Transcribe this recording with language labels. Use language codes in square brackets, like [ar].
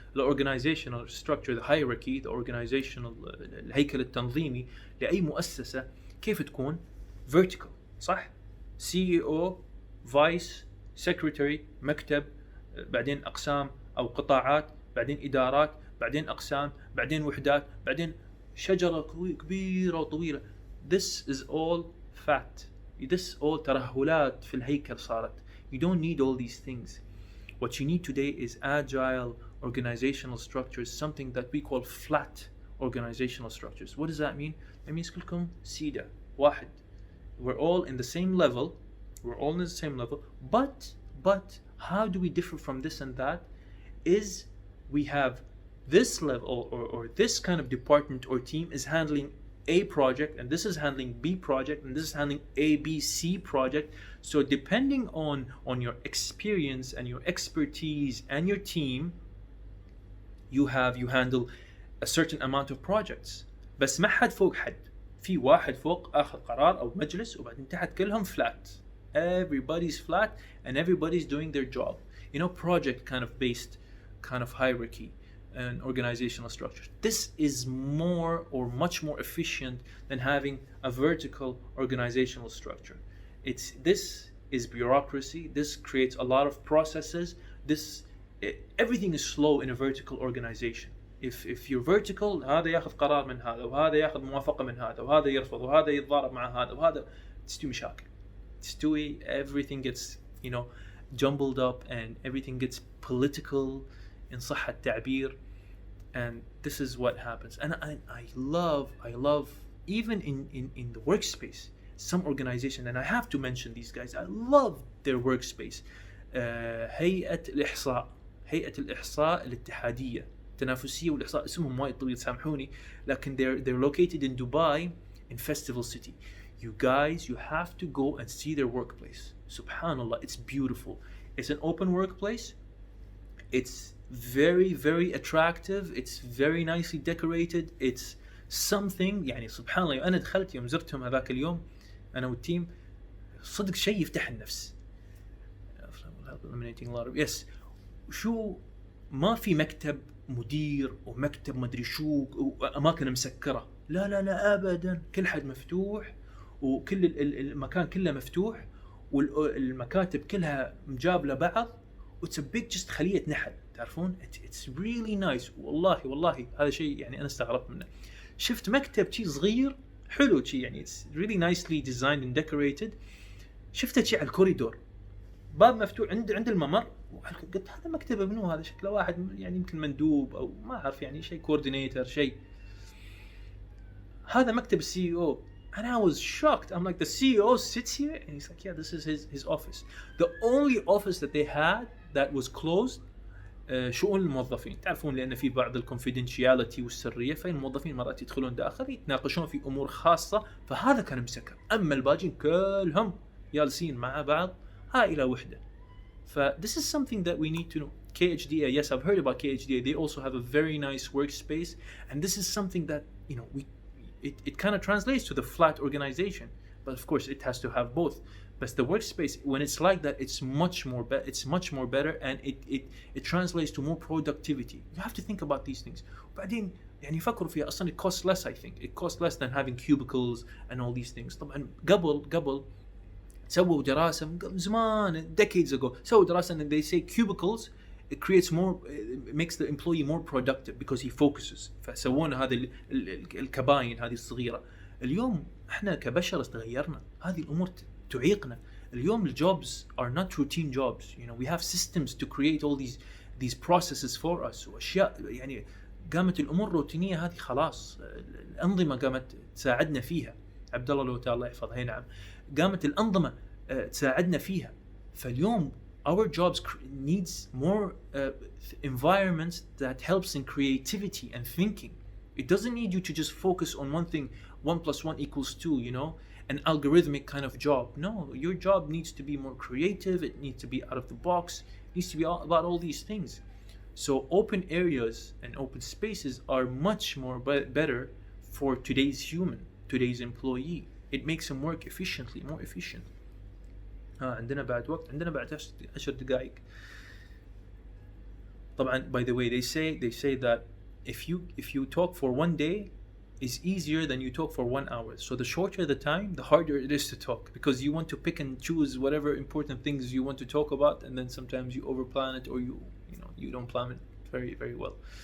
[en] The organizational structure, the hierarchy, the organizational [ar] الهيكل التنظيمي لأي مؤسسة كيف تكون؟ vertical، صح؟ CEO، vice، secretary، مكتب، بعدين أقسام أو قطاعات، بعدين إدارات، بعدين أقسام، بعدين وحدات، بعدين شجرة كبيرة وطويلة. [en] This is all fat. This all [ar] ترهلات في الهيكل صارت. [en] You don't need all these things. What you need today is agile organizational structures, something that we call flat organizational structures. What does that mean? It means [ar] كلكم سيدة واحد. [en] We're all in the same level. We're all in the same level. But how do we differ from this and that? Is we have this level or this kind of department or team is handling A project, and this is handling B project, and this is handling A, B, C project. So depending on your experience and your expertise and your team, you handle a certain amount of projects. [ar] بس ما حد فوق حد. في واحد فوق أخذ قرار أو مجلس وبعدين تحت كلهم flat. [en] Everybody's flat and everybody's doing their job. You know, project kind of based kind of hierarchy and organizational structure. This is more or much more efficient than having a vertical organizational structure. This is bureaucracy. This creates a lot of processes. Everything is slow in a vertical organization. If you're vertical, [ar] هذا ياخذ قرار من هذا وهذا ياخذ موافقة من هذا وهذا يرفض وهذا يتضارب مع هذا وهذا تستوي مشاكل. تستوي [en] everything gets jumbled up and everything gets political in [ar] صح التعبير. [en] And this is what happens. And I love even in the workspace, some organization, and I have to mention these guys, I love their workspace. [ar] هيئة الإحصاء الاتحادية التنافسية والإحصاء، اسمهم وايد طويل سامحوني، لكن [en] they're located in Dubai in Festival City. You guys, you have to go and see their workplace. Subhanallah, it's beautiful. It's an open workplace. It's very, very attractive. It's very nicely decorated. It's something [ar] يعني سبحان الله. أنا دخلت يوم زرتهم هذاك اليوم أنا والتيم، صدق شيء يفتح النفس. [en] Eliminating a lot of yes. [ar] شو ما في مكتب مدير ومكتب مدري شو وأماكن مسكرة. لا أبدا. كل حد مفتوح وكل المكان كله مفتوح والمكاتب كلها مجابلة بعض. [en] It's a big just [ar] خلية نحل. تعرفون [en] it's really nice. [ar] والله هذا شيء يعني أنا استغربت منه. شفت مكتب شيء صغير حلو شيء يعني [en] it's really nicely designed and decorated. [ar] شفته شيء على الكوريدور، باب مفتوح عند الممر. قلت هذا مكتب منو هذا؟ شكله واحد يعني يمكن مندوب أو ما أعرف يعني شيء coordinator شيء. هذا مكتب CEO. [en] And I was shocked. I'm like, the CEO sits here? And he's like, yeah, this is his office. The only office that they had that was closed [ar] شؤون الموظفين. تعرفون لأن في بعض الكونفيدنشياليتي والسرية، فالموظفين مرات يدخلون داخل يتناقشون في أمور خاصة، فهذا كان مسكر. أما الباجين كلهم جالسين مع بعض عائلة وحدة. [en] This is something that we need to know. KHDA, yes, I've heard about KHDA. They also have a very nice workspace, and this is something that it kind of translates to the flat organization, but of course it has to have both. But the workspace, when it's like that, it's much more better, and it translates to more productivity. You have to think about these things. [ar] بعدين يعني يفكروا فيها أصلاً [en] it costs less. I think it costs less than having cubicles and all these things. [ar] طبعاً قبل سووا دراسة زمان [en] decades ago [ar] سووا دراسة [en] and they say cubicles it creates more, it makes the employee more productive because he focuses. [ar] فسوون هذه الكباين هذه الصغيرة. اليوم احنا كبشر تغيرنا، هذه الأمور تعيقنا. اليوم الجوبز [en] are not routine jobs. We have systems to create all these processes for us. [ar] وأشياء يعني قامت الأمور روتينية هذه خلاص. الأنظمة قامت تساعدنا فيها. عبد الله لو الله يحفظه. هي نعم. قامت الأنظمة تساعدنا فيها. فاليوم [en] our jobs needs more environments that helps in creativity and thinking. It doesn't need you to just focus on one thing, 1 + 1 = 2, an algorithmic kind of job. No, your job needs to be more creative. It needs to be out of the box. It needs to be about all these things. So open areas and open spaces are much more better for today's human, today's employee. it makes him work efficiently, more efficient. [ar] عندنا بعد وقت، عندنا بعد 10 دقائق. طبعا [en] by the way they say that if you talk for 1 day is easier than you talk for 1 hour. So the shorter the time, the harder it is to talk, because you want to pick and choose whatever important things you want to talk about, and then sometimes you overplan it, or you don't plan it very, very well.